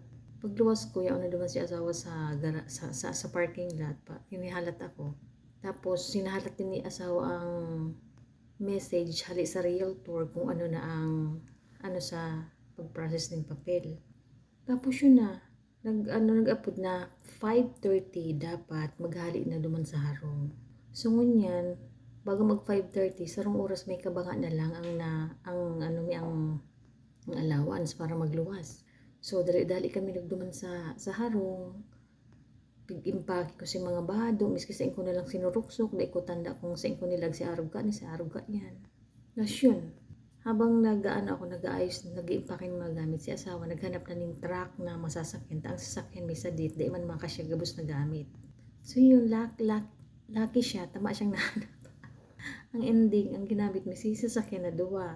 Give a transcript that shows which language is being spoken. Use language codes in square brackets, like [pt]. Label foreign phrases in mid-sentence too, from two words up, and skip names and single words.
[bik] Pagluwas ko, yaon na duman si asawa sa parking lot pa. Hinihalat ako. Tapos sinahalat din ni asawa ang message hali sa realtor kung ano na ang sa pag-process ng papel. Tapos yun na, nag-upload na 5:30 dapat maghali na duman sa harong. So ngunyan, bago mag 5:30 sarong oras may kabanga na lang ang allowance para magluwas. So dali-dali kami nagduman sa harong. Pig-impake ko si mga bado, miski sa ko na lang sinuruksok, dai ko tanda kung sa ko nilag si arog ka yan. [tl] Tapos yun, habang nag-aayos, nag-impake ng mga gamit, si asawa naghanap na ng truck na masasakyan. [bik] Ang sasakyan may sadit, di man makasya gabos na gamit. So yun, lucky siya, tama siyang nahanap. Ang ending, ang ginamit may sasakyan na duwa.